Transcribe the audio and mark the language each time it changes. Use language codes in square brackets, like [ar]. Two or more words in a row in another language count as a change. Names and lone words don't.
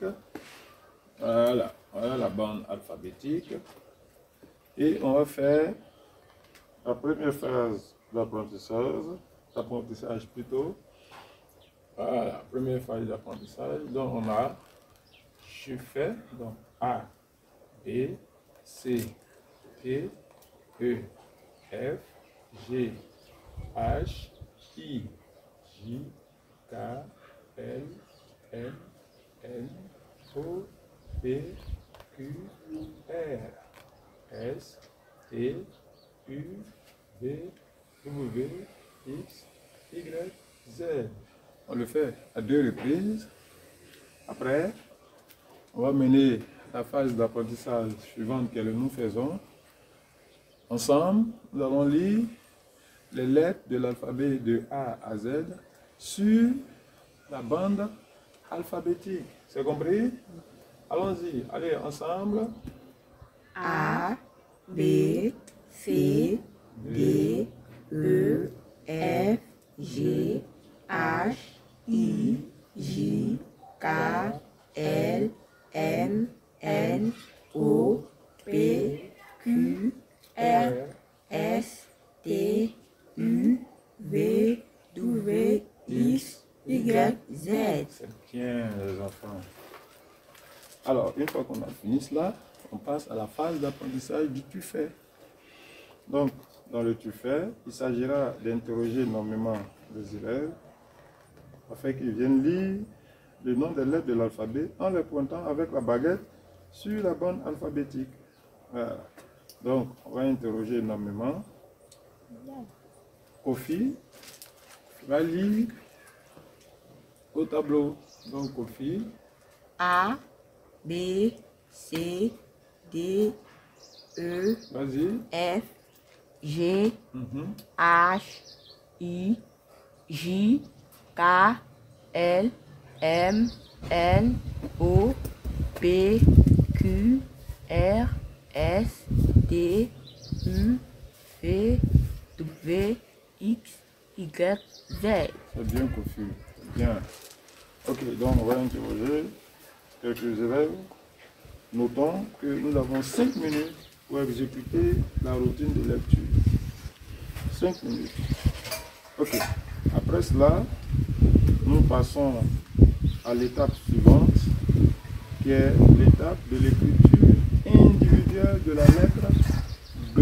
[fr] Voilà, voilà la bande alphabétique. Et on va faire la première phase d'apprentissage plutôt. Voilà, première phase d'apprentissage. Donc, on a je fais, donc A, B, C, D, E, F, G, H, I, J, K, L, M, N, O, P, Q, R, S, T, U, V, W, X, Y, Z. On le fait à 2 reprises. Après, on va mener la phase d'apprentissage suivante que nous faisons. Ensemble, nous allons lire les lettres de l'alphabet de A à Z sur la bande alphabétique. C'est compris? Allons-y, allez ensemble. A, B, C, D, E, F, G, H, I, J, K, L, M, N, O, P, Q, R, S, T, U, V, W, X, Y, Z. C'est bien les enfants. Alors, une fois qu'on a fini cela, on passe à la phase d'apprentissage du tu fais. Donc, dans le tu fais, il s'agira d'interroger énormément les élèves afin qu'ils viennent lire le nom des lettres de l'alphabet en les pointant avec la baguette sur la bande alphabétique. Voilà. Donc, on va interroger énormément. Kofi va lire au tableau. Donc, Kofi. A, B, C, D, E, Vas-y. F, G, H, I, J, K, L, M, N, O, P, Q, R, S, T, U, V, W, X, Y, Z. C'est bien, Kofi. Bien. Ok, donc on va interroger quelques élèves. Notons que nous avons 5 minutes pour exécuter la routine de lecture. 5 minutes. Ok. Après cela, nous passons à l'étape suivante, qui est l'étape de l'écriture individuelle de la lettre G.